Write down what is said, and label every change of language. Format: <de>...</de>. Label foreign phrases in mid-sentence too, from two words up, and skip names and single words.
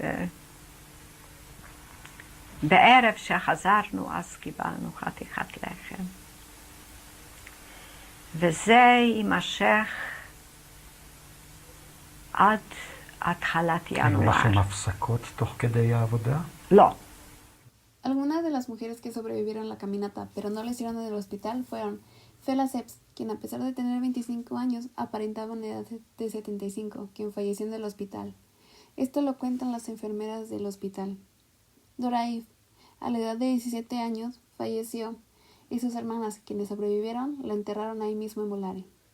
<he>בערב שחזרנו אז קיבלנו חתיכת לחם. וזה יימשך עד התחלת ינואר. היו לכם הפסקות תוך כדי העבודה? לא.</he> <es>Algunas de las mujeres que sobrevivieron la caminata pero no lo hicieron en el hospital fueron Fela Seps, quien a pesar de tener 25 años aparentaba una edad de 75, quien falleció en el hospital. Esto lo cuentan las enfermeras del hospital. Doraif, a la edad de 17 años, falleció y sus hermanas, quienes sobrevivieron, la enterraron ahí mismo en Volare.</es>